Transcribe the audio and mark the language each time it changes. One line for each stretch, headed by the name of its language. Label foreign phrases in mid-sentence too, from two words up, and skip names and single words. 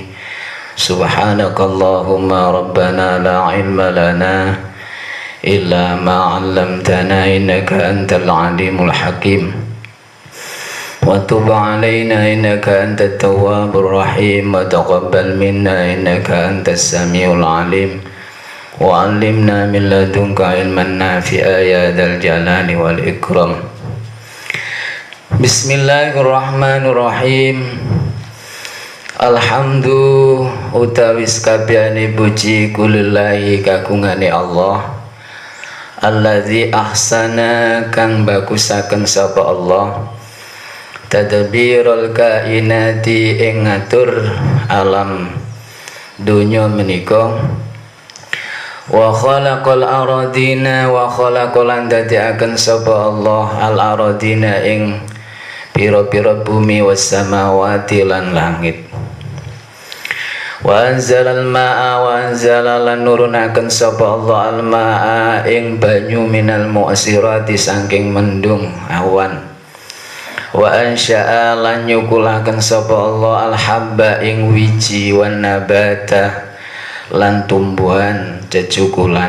Arabic: سبحانك اللهم ربنا لا علم لنا إلا ما علمتنا إنك أنت العليم الحكيم. وتب علينا إنك أنت التواب الرحيم وتقبل منا إنك أنت السميع العليم. وعلمنا من لدنك علما نافعا يا ذا الجلال والإكرام. بسم الله الرحمن الرحيم.
Javanese: Alhamdu utawis kabehane puji kulillahi kagungane Allah.
Arabic: الذي أحسن
Javanese: kang bagusaken sapa Allah.
Arabic: تدبير الكائنات
Javanese: ing ngatur alam dunya menika.
Arabic: وخلق الأرضين وخلق
Javanese: andadiaken sapa Allah
Arabic: الأرضين
Javanese: ing pira-pira bumi
Arabic: والسماوات
Javanese: lan langit.
Arabic: وأنزل الماء وأنزل
Javanese: lan nurunaken sapa Allah
Arabic: الماء
Javanese: ing banyu
Arabic: من المعصرات
Javanese: saking mendung awan.
Arabic: وأنشأ
Javanese: lan nyukulaken sapa Allah
Arabic: الحب
Javanese: ing wiji
Arabic: والنبات
Javanese: lan tumbuhan cecukulan.